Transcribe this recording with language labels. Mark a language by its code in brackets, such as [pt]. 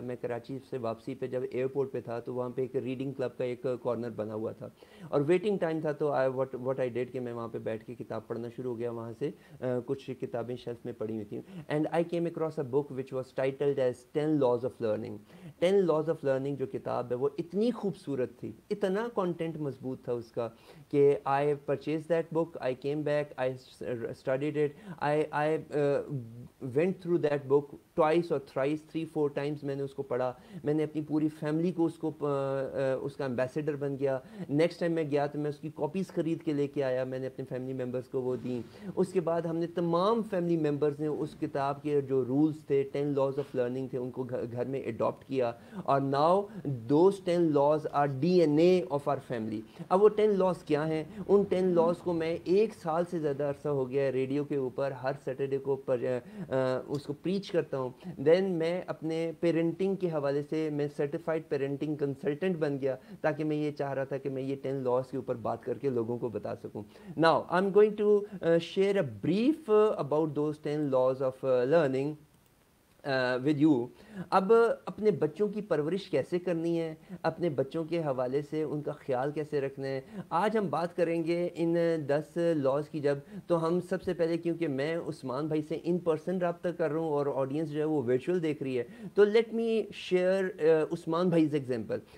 [ur] میں کراچی سے واپسی پہ جب ایئرپورٹ پہ تھا تو وہاں پہ ایک ریڈنگ کلب کا ایک کارنر بنا ہوا تھا اور ویٹنگ ٹائم تھا. تو [en] what I did [ur] کہ میں وہاں پہ بیٹھ کے کتاب پڑھنا شروع ہو گیا. وہاں سے کچھ کتابیں شیلف میں پڑھی ہوئی تھیں [en] And I came across a book which was titled as 10 laws of learning. 10 laws of learning [ur] جو کتاب ہے وہ اتنی خوبصورت تھی، اتنا کانٹینٹ مضبوط تھا اس کا کہ [en] I purchased that book, I came back, I studied it, I went through that book twice or thrice, 3-4 times [ur] میں نے اس کو پڑھا. میں نے اپنی پوری فیملی کو اس کا ایمبیسیڈر بن گیا. نیکسٹ ٹائم میں گیا تو میں اس کی کاپیز خرید کے لے کے آیا، میں نے اپنے فیملی ممبرس کو وہ دیں. اس کے بعد ہم نے تمام فیملی ممبرز نے اس کتاب کے جو رولز تھے 10 laws of learning تھے ان کو گھر میں اڈاپٹ کیا اور [en] Now those 10 laws are D N A of our family. [ur] اب وہ 10 laws کیا ہیں؟ ان 10 laws کو میں 1 سال سے زیادہ عرصہ ہو گیا ریڈیو کے اوپر ہر سیٹرڈے کو اس کو پریچ کرتا ہوں. دین میں اپنے پیرنٹنگ کے حوالے سے میں سرٹیفائڈ پیرنٹنگ کنسلٹنٹ بن گیا تاکہ میں یہ چاہ رہا تھا کہ میں یہ 10 laws کے اوپر بات کر کے لوگوں کو بتا سکوں. [en] Now I'm going to share a brief about those 10 laws of learning with you. [ur] اب اپنے بچوں کی پرورش کیسے کرنی ہے، اپنے بچوں کے حوالے سے ان کا خیال کیسے رکھنا ہے، آج ہم بات کریں گے ان 10 لاز کی. جب تو ہم سب سے پہلے، کیونکہ میں عثمان بھائی سے ان پرسن رابطہ کر رہا ہوں اور آڈینس جو ہے وہ ورچوئل دیکھ رہی ہے، تو [en] Let me share Usman بھائیز example.